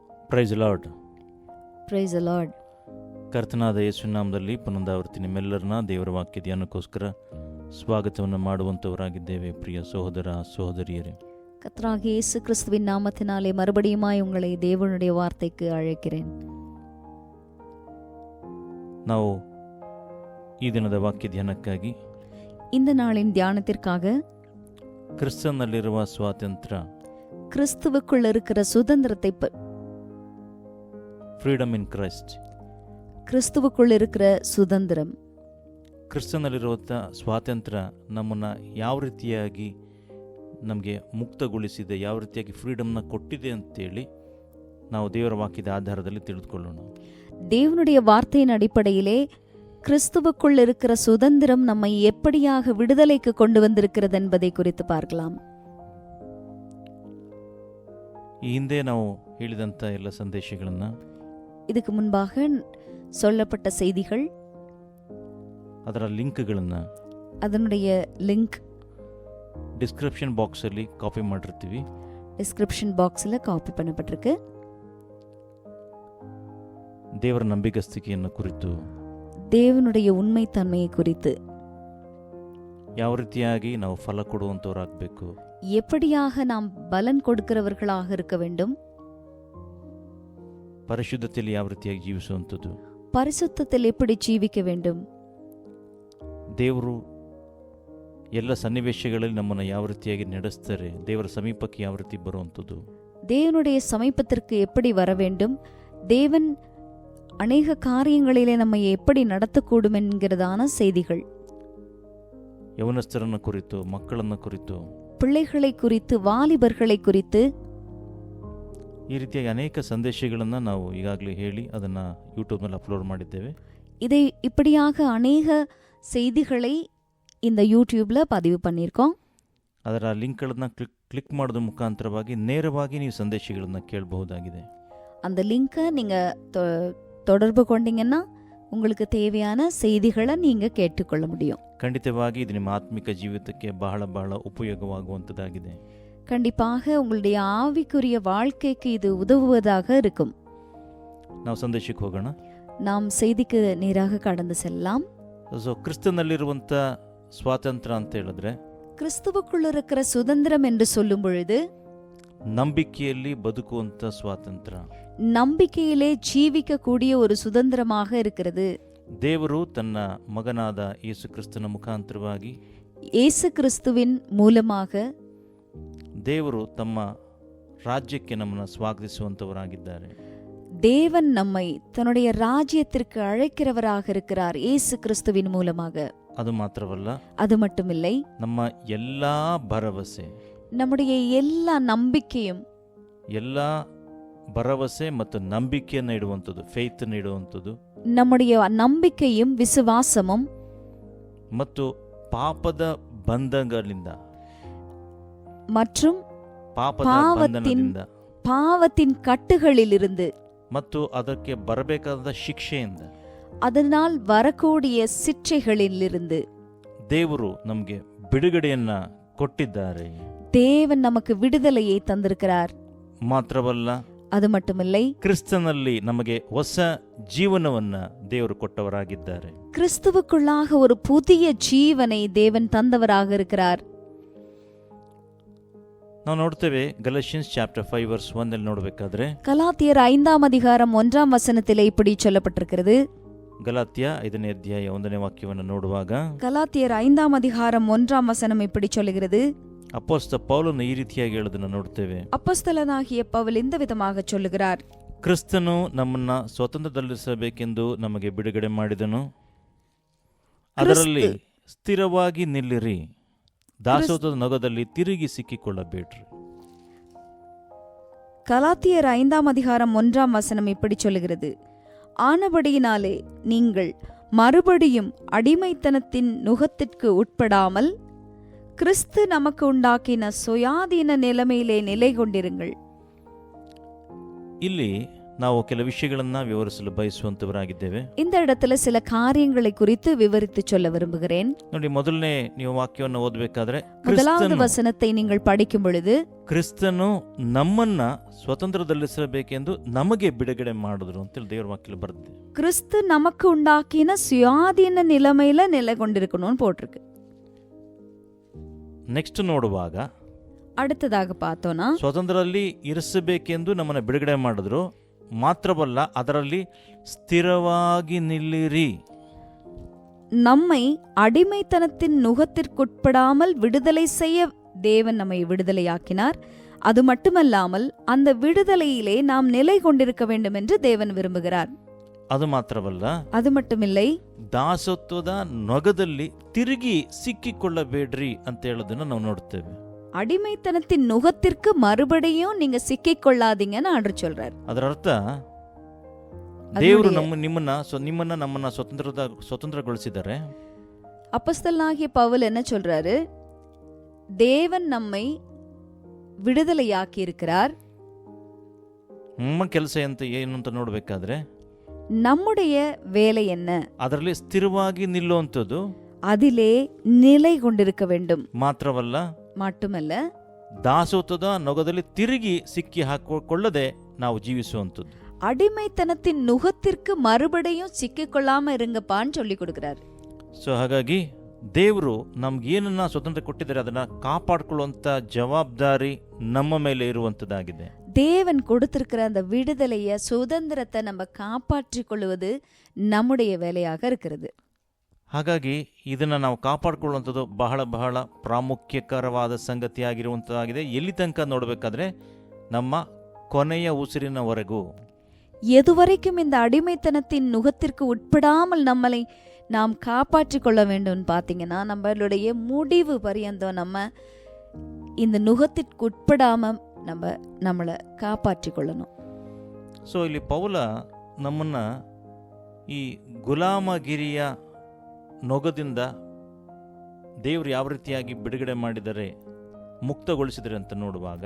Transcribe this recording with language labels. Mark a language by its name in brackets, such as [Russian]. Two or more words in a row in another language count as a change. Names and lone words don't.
[English] Praise Lord. Praise the Lord. [Kannada] ಕರ್ತನಾದ ಯೇಸುವಿನ ನಾಮದಲ್ಲಿ ಪುನರಾವರ್ತಿ ನಿಮ್ಮೆಲ್ಲರನ್ನ ದೇವರ ವಾಕ್ಯ ಧ್ಯಾನಕ್ಕೋಸ್ಕರ ಸ್ವಾಗತವನ್ನು ಮಾಡುವಂಥವರಾಗಿದ್ದೇವೆ. ಪ್ರಿಯ ಸಹೋದರ ಸಹೋದರಿಯರೇ, [Tamil] கர்த்தராகிய இயேசு கிறிஸ்துவின் நாமத்தினாலே மறுபடியுமாய் உங்களை தேவனுடைய வார்த்தைக்கு அழைக்கிறேன். [Kannada] ನಾವು ಈ ದಿನದ ವಾಕ್ಯ ಧ್ಯಾನಕ್ಕಾಗಿ, [Tamil] இந்த நாளின் தியானத்திற்காக [Kannada] ಕ್ರಿಸ್ತನಲ್ಲಿರುವ ಸ್ವಾತಂತ್ರ್ಯ, [Tamil] கிறிஸ்துவுக்குள் இருக்கிற சுதந்திரத்தை [English] freedom in Christ, [Tamil] கிறிஸ்துவுக்குள் இருக்கிற சுதந்திரம், [Kannada] ಕ್ರಿಸ್ತನಲ್ಲಿರುವಂಥ ಸ್ವಾತಂತ್ರ್ಯ ನಮ್ಮನ್ನು ಯಾವ ರೀತಿಯಾಗಿ ನಮಗೆ ಮುಕ್ತಗೊಳಿಸಿದೆ, ಯಾವ ರೀತಿಯಾಗಿ ಫ್ರೀಡಮ್ನ ಕೊಟ್ಟಿದೆ ಅಂತೇಳಿ ನಾವು ದೇವರ ವಾಕ್ಯದ ಆಧಾರದಲ್ಲಿ ತಿಳಿದುಕೊಳ್ಳೋಣ. [Tamil] தேவனுடைய வார்த்தையின் அடிப்படையிலே கிறிஸ்துவுக்குள் இருக்கிற சுதந்திரம் நம்மை எப்படியாக விடுதலைக்கு கொண்டு வந்திருக்கிறது என்பதை குறித்து பார்க்கலாம். [Kannada] ಈ ಹಿಂದೆ ನಾವು ಹೇಳಿದಂಥ ಎಲ್ಲ ಸಂದೇಶಗಳನ್ನು, [Tamil] இதுக்கு முன்பாக சொல்லப்பட்ட செய்திகள், [Kannada] ಅದರ ಲಿಂಕ್ಗಳನ್ನು [Tamil] அதனுடைய லிங்க் [English] description box [Kannada] ಕಾಪಿ ಮಾಡಿರ್ತೀವಿ. [English] description box [Tamil] காப்பி பண்ணப்பட்டிருக்கு. [Kannada] ದೇವರ ನಂಬಿಗಸ್ತಿಕೆಯನ್ನು ಕುರಿತು, [Tamil] தேவனுடைய உண்மைத்தன்மையை குறித்து, [Kannada] ಯಾವ ರೀತಿಯಾಗಿ ನಾವು ಫಲ ಕೊಡುವಂಥವರಾಗಬೇಕು, [Tamil] எப்படியாக நாம் பலன் கொடுக்கிறவர்களாக இருக்க வேண்டும், [Kannada] ಪರಿಶುದ್ಧತೆಯಲ್ಲಿ ಯಾವ ರೀತಿಯಾಗಿ ಜೀವಿಸುವಂಥದ್ದು, [Tamil] பரிசுத்தத்தில் எப்படி ஜீவிக்க வேண்டும், [Kannada] ದೇವರು ಎಲ್ಲ ಸನ್ನಿವೇಶಗಳಲ್ಲಿ ನಮ್ಮನ್ನು ಯಾವ ರೀತಿಯಾಗಿ ನಡೆಸ್ತಾರೆ, ದೇವರ ಸಮೀಪಕ್ಕೆ ಯಾವ ರೀತಿ ಬರುವಂಥದ್ದು, [Tamil] தேவனுடைய சமீபத்திற்கு எப்படி வர வேண்டும், தேவன் அநேக காரியங்களிலே நம்மை எப்படி நடத்தக்கூடும் என்கிறதான செய்திகள், [Kannada] ಯವನಸ್ಥರನ್ನು ಕುರಿತು, ಮಕ್ಕಳನ್ನು ಕುರಿತು, [Tamil] பிள்ளைகளை குறித்து, வாலிபர்களை குறித்து, [Kannada] ಈ ರೀತಿಯಾಗಿ ಅನೇಕ ಸಂದೇಶಗಳನ್ನು ನಾವು ಈಗಾಗಲೇ ಹೇಳಿ ಅದನ್ನು ಯೂಟ್ಯೂಬ್ನಲ್ಲಿ ಅಪ್ಲೋಡ್ ಮಾಡಿದ್ದೇವೆ. [Tamil] இதை இப்படியாக அநேக செய்திகளை இந்த யூடியூப்ல பதிவு பண்ணியிருக்கோம். [Kannada] ಅದರ ಲಿಂಕ್ಗಳನ್ನು ಕ್ಲಿಕ್ ಮಾಡೋದ್ರ ಮುಖಾಂತರವಾಗಿ ನೇರವಾಗಿ ನೀವು ಸಂದೇಶಗಳನ್ನು ಕೇಳಬಹುದಾಗಿದೆ. [Tamil] அந்த லிங்கை நீங்க தொடர்பு கொண்டீங்கன்னா உங்களுக்கு தேவையான செய்திகளை நீங்க கேட்டுக்கொள்ள முடியும். [Kannada] ಖಂಡಿತವಾಗಿ ಇದು ನಿಮ್ಮ ಆತ್ಮಿಕ ಜೀವಿತಕ್ಕೆ ಬಹಳ ಬಹಳ ಉಪಯೋಗವಾಗುವಂಥದ್ದಾಗಿದೆ. [Tamil] கண்டிப்பாக உங்களுடைய ஆவிக்குரிய வாழ்க்கைக்கு இது உதவுவதாக இருக்கும். [Kannada] ನಾವು ಸಂದೇಶಕ್ಕೆ ಹೋಗೋಣ. [Tamil] நாம் செய்திக்கு நேராக கடந்து செல்லலாம். [Kannada] ಕ್ರಿಸ್ತನಲ್ಲಿರುವಂಥ ಸ್ವಾತಂತ್ರ್ಯ ಅಂತ ಹೇಳಿದ್ರೆ, [Tamil] கிறிஸ்துவுக்குள் இருக்கிற சுதந்திரம் என்று சொல்லும் பொழுது, [Kannada] ನಂಬಿಕೆಯಲ್ಲಿ ಬದುಕುವಂಥ ಸ್ವಾತಂತ್ರ್ಯ, [Tamil] நம்பிக்கையிலே ஜீவிக்கக்கூடிய ஒரு சுதந்திரமாக இருக்கிறது. [Kannada] ದೇವರು ತನ್ನ ಮಗನಾದ ಯೇಸು ಕ್ರಿಸ್ತನ ಮುಖಾಂತರವಾಗಿ, [Tamil] இயேசு கிறிஸ்துவின் மூலமாக [Kannada] ದೇವರು ತಮ್ಮ ರಾಜ್ಯಕ್ಕೆ ನಮ್ಮನ್ನು ಸ್ವಾಗತಿಸುವಂಥವರಾಗಿದ್ದಾರೆ. [Tamil] தேவன் நம்மை தன்னுடைய ராஜ்யத்திற்கு அழைக்கிறவராக இருக்கிறார் இயேசு கிறிஸ்துவின் மூலமாக. [Kannada] ಅದು ಮಾತ್ರವಲ್ಲ, [Tamil] அது மட்டுமில்லை, [Kannada] ನಮ್ಮ ಎಲ್ಲ ಭರವಸೆ, [Tamil] நம்முடைய எல்லா நம்பிக்கையும், [Kannada] ಎಲ್ಲ ಭರವಸೆ ಮತ್ತು ನಂಬಿಕೆಯನ್ನು ಇಡುವಂಥದ್ದು, ಫೇತ್ ಇಡುವಂಥದ್ದು, [Tamil] நம்முடைய நம்பிக்கையும் விசுவாசமும் [Kannada] ಮತ್ತು ಪಾಪದ ಬಂಧನಗಳಿಂದ, [Tamil] மற்றும் [Kannada] ಪಾಪದ ಬಂಧನದಿಂದ, [Tamil] பாவத்தின் கட்டுகளிலிருந்து, [Kannada] ಮತ್ತು ಅದಕ್ಕೆ ಬರಬೇಕಾದ ಶಿಕ್ಷೆಯಿಂದ, [Tamil] அதனால் வரக்கூடிய சிற்றைகளிலிருந்து [Kannada] ದೇವರು ನಮಗೆ ಬಿಡುಗಡೆಯನ್ನ ಕೊಟ್ಟಿದ್ದಾರೆ. [Tamil] தேவன் நமக்கு விடுதலையை தந்திருக்கிறார். [Kannada] ಮಾತ್ರವಲ್ಲ, [Tamil] அது மட்டுமில்லை, [Kannada] ಕ್ರಿಸ್ತನಲ್ಲಿ ನಮಗೆ ಹೊಸ ಜೀವನವನ್ನ ದೇವರು ಕೊಟ್ಟವರಾಗಿದ್ದಾರೆ. [Tamil] கிறிஸ்துவுக்குள்ளாக ஒரு புதிய ஜீவனை தேவன் தந்தவராக இருக்கிறார். [Kannada] ನಾವು ನೋಡ್ತೇವೆ [English] Galatians chapter 5 verse 1 [Kannada] ಅಲ್ಲಿ ನೋಡಬೇಕಾದ್ರೆ, [Tamil] கலாத்தியர் 5ஆம் அதிகாரம் 1ஆம் வசனத்திலே இப்படி சொல்லப்பட்டிருக்கிறது. [Kannada] ಗಲಾತ್ಯ 5ನೇ ಅಧ್ಯಾಯ 1ನೇ ವಾಕ್ಯವನ್ನು ನೋಡುವಾಗ, [Tamil] கலாத்தியர் 5ஆம் அதிகாரம் 1ஆம் வசனம் இப்படி சொல்லுகிறது. [Kannada] ಅಪೊಸ್ತಲ ಪೌಲನು ಈ ರೀತಿಯಾಗಿ ಹೇಳೋದನ್ನು ನೋಡ್ತೇವೆ. [Tamil] அப்போஸ்தலனாகிய பவுல் இந்த விதமாக சொல்லுகிறார். [Kannada] ಕ್ರಿಸ್ತನು ನಮ್ಮನ್ನ ಸ್ವತಂತ್ರದಲ್ಲಿಸಬೇಕೆಂದು ನಮಗೆ ಬಿಡುಗಡೆ ಮಾಡಿದನು, ಅದರಲ್ಲಿ ಸ್ಥಿರವಾಗಿ ನಿಲ್ಲಿರಿ, ದಾಸೋಹದ ನೊಗದಲ್ಲಿ ತಿರುಗಿ ಸಿಕ್ಕಿಕೊಳ್ಳಬೇಡ್ರಿ. [Tamil] கலாத்தியர் 5ஆம் அதிகாரம் 1ஆம் வசனம் இப்படி சொல்லுகிறது. ஆனபடியினாலே நீங்கள் மறுபடியும் அடிமைத்தனத்தின் நுகத்திற்கு உட்படாமல் கிறிஸ்து நமக்கு உண்டாக்கின சுயாதீன நிலைமையிலே நிலை கொண்டிருங்கள். [Kannada] ಇಲ್ಲಿ ನಾವು ಕೆಲ ವಿಷಯಗಳನ್ನ ವಿವರಿಸಲು ಬಯಸುವಂತವರಾಗಿದ್ದೇವೆ. [Tamil] இந்த இடத்துல சில காரியங்களை குறித்து விவரித்து சொல்ல விரும்புகிறேன். [Kannada] ನೋಡಿ, ಮೊದಲನೇ ನೀವು ವಾಕ್ಯವನ್ನು ಓದಬೇಕಾದ್ರೆ, [Tamil] முதலாவது வசனத்தை நீங்கள் படிக்கும் பொழுது, [Kannada] ಕ್ರಿಸ್ತನು ನಮ್ಮನ್ನ ಸ್ವತಂತ್ರದಲ್ಲಿಸಬೇಕೆಂದು ನಮಗೆ ಬಿಡುಗಡೆ ಮಾಡಿದ್ರು ಅಂತೇಳಿ ದೇವರ ವಾಕ್ಯದಲ್ಲಿ ಬರೆದಿದೆ. [Tamil] கிறிஸ்து நமக்கு உண்டாக்கின சுயாதீன நிலைமையில நிலை கொண்டிருக்கணும்னு போட்டிருக்கு. [Kannada] ನೆಕ್ಸ್ಟ್ ನೋಡುವಾಗ, [Tamil] அடுத்ததாக பார்த்தோம்னா, [Kannada] ಸ್ವತಂತ್ರದಲ್ಲಿ ಇರಿಸಬೇಕೆಂದು ನಮ್ಮನ್ನ ಬಿಡುಗಡೆ ಮಾಡಿದ್ರು, ಮಾತ್ರವಲ್ಲ ಅದರಲ್ಲಿ ಸ್ಥಿರವಾಗಿ ನಿಲ್ಲಿರಿ. [Tamil] நம்மை அடிமைத்தனத்தின் நுகத்திற்குட்படாமல் விடுதலை செய்ய தேவன் நம்மை விடுதலையாக்கினார். அது மட்டுமல்லாமல் அந்த விடுதலையிலே நாம் நிலை கொண்டிருக்க வேண்டும் என்று தேவன் விரும்புகிறார். [Kannada] ಅದು ಮಾತ್ರವಲ್ಲ, [Tamil] அது மட்டுமில்லை, [Kannada] ದಾಸತ್ವದ ನೊಗದಲ್ಲಿ ತಿರುಗಿ ಸಿಕ್ಕಿಕೊಳ್ಳಬೇಡ್ರಿ ಅಂತ ಹೇಳೋದನ್ನ ನಾವು ನೋಡ್ತೇವೆ. [Tamil] அடிமைத்தனத்தின் நுகத்திற்கு மறுபடியும் நீங்க சிக்கிக்கொள்ளாதீங்கன்னு ஆண்டவர் சொல்றார். [Kannada] ಅದರ ಅರ್ಥ, ದೇವರು ನಿಮ್ಮನ್ನ ನಮ್ಮನ್ನ ಸ್ವತಂತ್ರಗೊಳಿಸಿದ್ದಾರೆ. [Tamil] அப்போஸ்தலனாகிய பவுல் என்ன சொல்றாரு? தேவன் நம்மை விடுதலையாக்கி இருக்கிறார். [Kannada] ನಮ್ಮ ಕೆಲಸ ಏನು ಅಂತ ನೋಡ್ಬೇಕಾದ್ರೆ, [Tamil] நம்முடைய வேலை என்ன? [Kannada] ಅದರಲ್ಲಿ ಸ್ಥಿರವಾಗಿ ನಿಲ್ಲುವಂಥದ್ದು, [Tamil] அதிலே நிலை கொண்டிருக்க வேண்டும். [Kannada] ಮಾತ್ರವಲ್ಲ, [Tamil] மட்டுமல்ல, [Kannada] ದಾಸತ್ವದ ನೊಗದಲ್ಲಿ ತಿರುಗಿ ಸಿಕ್ಕಿ ಹಾಕೊಳ್ಳದೆ ನಾವು ಜೀವಿಸುವಂಥದ್ದು. [Tamil] அடிமைத்தனத்தின் நுகத்திற்கு மறுபடியும் சிக்கிக்கொள்ளாம இருங்கப்பான்னு சொல்லி கொடுக்கிறார். [Kannada] ಸೊ ಹಾಗಾಗಿ ದೇವರು ನಮ್ಗೆ ಏನನ್ನ ಸ್ವತಂತ್ರ ಕೊಟ್ಟಿದ್ದಾರೆ ಅದನ್ನ ಕಾಪಾಡಿಕೊಳ್ಳುವಂತ ಜವಾಬ್ದಾರಿ ನಮ್ಮ ಮೇಲೆ ಇರುವಂತದ್ದಾಗಿದೆ. [Tamil] தேவன் கொடுத்திருக்கிற அந்த விடுதலைய சுதந்திரத்தை நம்ம காப்பாற்றிக் கொள்வது நம்முடைய வேலையாக இருக்கிறது. [Kannada] ಹಾಗಾಗಿ ಇದನ್ನ ನಾವು ಕಾಪಾಡಿಕೊಳ್ಳುವಂಥದ್ದು ಬಹಳ ಬಹಳ ಪ್ರಾಮುಖ್ಯಕರವಾದ ಸಂಗತಿಯಾಗಿರುವಂಥದ್ದಾಗಿದೆ. ಎಲ್ಲಿ ತನಕ ನೋಡಬೇಕಾದ್ರೆ, ನಮ್ಮ ಕೊನೆಯ ಉಸಿರಿನವರೆಗೂ. [Tamil] எதுவரைக்கும் இந்த அடிமைத்தனத்தின் நுகத்திற்கு உட்படாமல் நம்மளை நாம் காப்பாற்றிக் கொள்ள வேண்டும் பார்த்தீங்கன்னா, நம்மளுடைய முடிவு பரியந்தம் நம்ம இந்த நுகத்திற்கு உட்படாம நம்மளை காப்பாற்றிக் கொள்ளணும். [Kannada] ಸೊ ಇಲ್ಲಿ ಪೌಲ ನಮ್ಮನ್ನ ಈ ಗುಲಾಮಗಿರಿಯ ನೊಗದಿಂದ ದೇವರು ಯಾವ ರೀತಿಯಾಗಿ ಬಿಡುಗಡೆ ಮಾಡಿದರೆ, ಮುಕ್ತಗೊಳಿಸಿದರೆ ಅಂತ ನೋಡುವಾಗ,